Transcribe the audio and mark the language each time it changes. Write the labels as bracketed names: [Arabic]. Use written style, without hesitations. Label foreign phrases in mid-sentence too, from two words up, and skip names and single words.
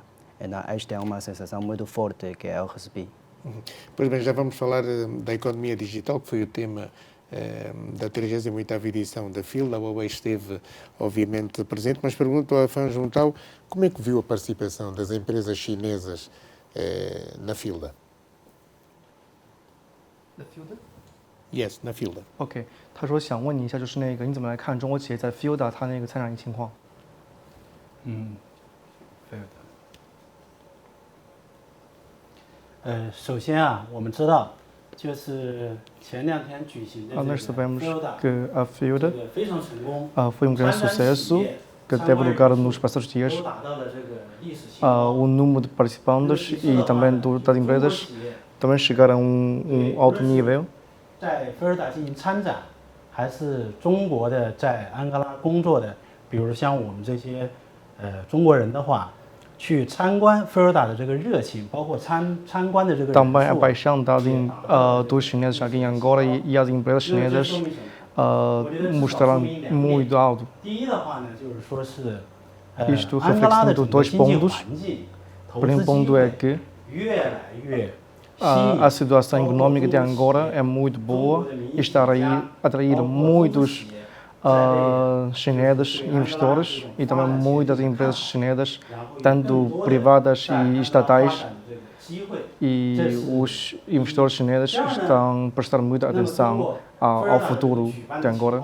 [Portuguese] Então, esta é uma sensação muito forte que eu recebi. Pois bem, já vamos falar da economia digital, que foi o tema da 38ª edição da FIL. A Huawei esteve, obviamente, presente, mas pergunto a Fan Juntao como é que viu a participação das empresas chinesas na FILDA? [English] The field? [Portuguese] Yes, na FILDA. [Chinese] OK， 他说想问你一下，就是那个你怎么来看中国企业在 FILDA 它那个参展情况？首先啊，我们知道，就是前2天举行的这个 [Portuguese] Nós sabemos FILDA que a FILDA [Chinese] 非常成功， [Portuguese] foi grande sucesso, que teve lugar nos passados dias. [Chinese] 都达到了这个历史新高。 [Portuguese] O número de participantes e também das empresas também chegaram a alto nível. [Chinese] 在菲尔达进行参展，还是中国的在安哥拉工作的，比如像我们这些中国人的话，去参观菲尔达的这个热情，包括参观的这个人数， [Portuguese] Também a paixão dos chineses aqui em Angola e as empresas chinesas mostraram muito alto. [Chinese] 第一的话呢，就是说是 [Portuguese] Isto [Chinese] 安哥拉的 [Portuguese] reflete [Chinese] 整 [Portuguese] em [Chinese] 个 [Portuguese] dois [Chinese] 经济 [Portuguese] pontos. [Chinese] 环境、投 [Portuguese] Primeiro [Chinese] 资机 [Portuguese] ponto é [Chinese] 会 [Portuguese] que [Chinese] 越来越 [Portuguese] a situação econômica de Angola é muito boa e está a atrair muitos chineses investidores e também muitas empresas chinesas, tanto privadas e estatais. E os investidores chineses estão a prestar muita atenção ao futuro de Angola.